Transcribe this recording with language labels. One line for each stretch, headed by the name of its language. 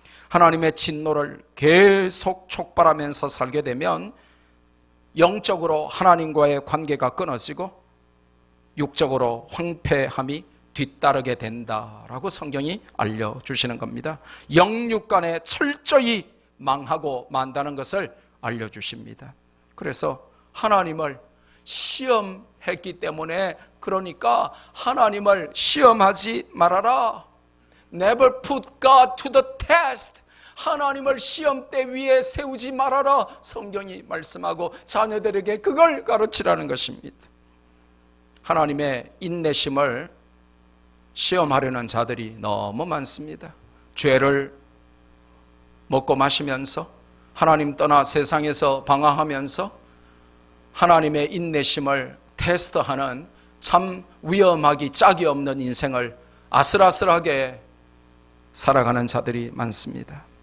Korean: 하나님의 진노를 계속 촉발하면서 살게 되면 영적으로 하나님과의 관계가 끊어지고 육적으로 황폐함이 뒤따르게 된다라고 성경이 알려주시는 겁니다. 영육 간에 철저히 망하고 만다는 것을 알려주십니다. 그래서 하나님을 시험했기 때문에, 그러니까 하나님을 시험하지 말아라.
English: Never put God to the test.
Korean: 하나님을 시험대 위에 세우지 말아라. 성경이 말씀하고 자녀들에게 그걸 가르치라는 것입니다. 하나님의 인내심을 시험하려는 자들이 너무 많습니다. 죄를 먹고 마시면서 하나님 떠나 세상에서 방황하면서 하나님의 인내심을 테스트하는 참 위험하기 짝이 없는 인생을 아슬아슬하게 살아가는 자들이 많습니다.